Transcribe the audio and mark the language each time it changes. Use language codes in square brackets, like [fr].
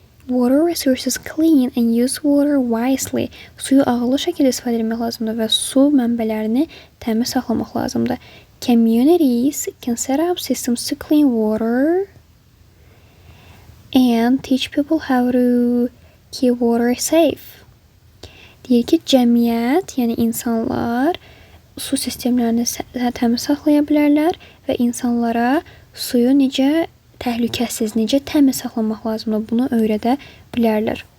[en] water resources clean and use water wisely. [az] Suyu ağıllı şəkildə istifadə etmək lazımdır və su mənbələrini təmiz saxlamaq lazımdır. [en] Communities can set up systems to clean water and teach people how to keep water safe. [az] Deyir ki, cəmiyyət, yəni insanlar su sistemlərini təmiz saxlaya bilərlər və insanlara suyu necə təhlükəsiz, necə təmiz saxlamaq lazımdır, bunu öyrədə bilərlər.